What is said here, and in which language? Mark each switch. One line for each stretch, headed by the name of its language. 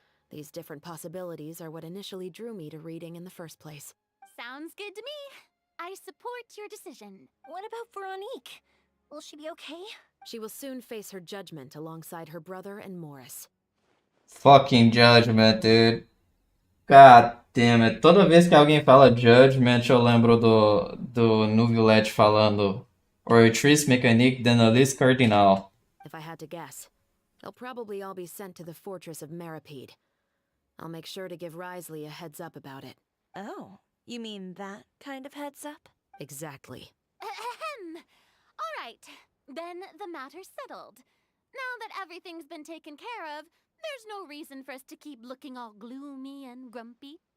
English: These different possibilities are what initially drew me to reading in the first place. Sounds good to me. I support your decision. What about Veronique? Will she be okay? She will soon face her judgment alongside her brother and Morris. Fucking Judgment, dude. God damn it.
Portuguese: Toda vez que alguém fala Judgment, eu lembro do Nuvilette falando Oratrice Mécanique d'Analyse Cardinal.
English: If I had to guess, they'll probably all be sent to the fortress of Meripede. I'll make sure to give Risley a heads up about it. Oh, you mean that kind of heads up? Exactly. Ahem. All right, then the matter's settled. Now that everything's been taken care of, there's no reason for us to keep looking all gloomy and grumpy.